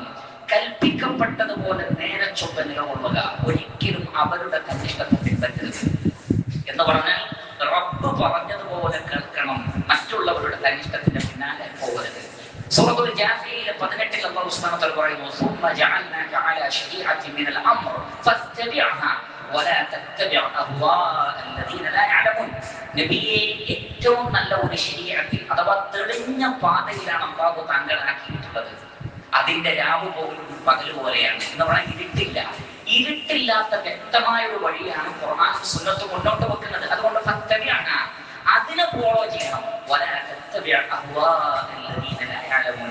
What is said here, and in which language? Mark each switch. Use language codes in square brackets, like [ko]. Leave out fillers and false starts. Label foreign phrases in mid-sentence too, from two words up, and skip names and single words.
[ml] കൽപ്പിക്കപ്പെട്ടതുപോലെ നേരെ ചൊവ്വെ നിലകൊള്ളുക, ഒരിക്കലും അവരുടെ തന്നിഷ്ടത്തെ പിൻപറ്റരുത് എന്ന് പറഞ്ഞാൽ റബ്ബ് പറഞ്ഞതുപോലെ കേൾക്കണം, മറ്റുള്ളവരുടെ തന്നിഷ്ടത്തിന്റെ പിന്നാലെ പോകരുത്. സൂറത്തുൽ ജാസിയയിലെ 18-ൽ [ar] الله سبحانه وتعالى [ml] പറയുന്നു, [ar] ثم جعلناك على شريعة من الأمر فاتبعها ولا تتبع أهواء الذين لا يعلمون. [ml] നബിയെ, ഏറ്റവും നല്ല ഒരു ശരീഅത്തിൽ അഥവാ തെളിഞ്ഞ പാതയിലാണ് അല്ലാഹു താങ്കളെ ആക്കിയിട്ടുള്ളത്. അതിന്റെ രാവ് പോലും പകൽ പോലെയാണ് എന്ന് പറഞ്ഞാൽ ഇരുട്ടില്ല. ഇരുട്ടില്ലാത്ത വ്യക്തമായ ഒരു വഴിയാണ് ഖുർആനും സുന്നത്തും മുന്നോട്ട് വെക്കുന്നത്. അതുകൊണ്ട് ഫത്തബിഅഹ, അതിനെ ഫോളോ ചെയ്യണം. [ar] ولا تتبع أهواء الذين لا يعلمون.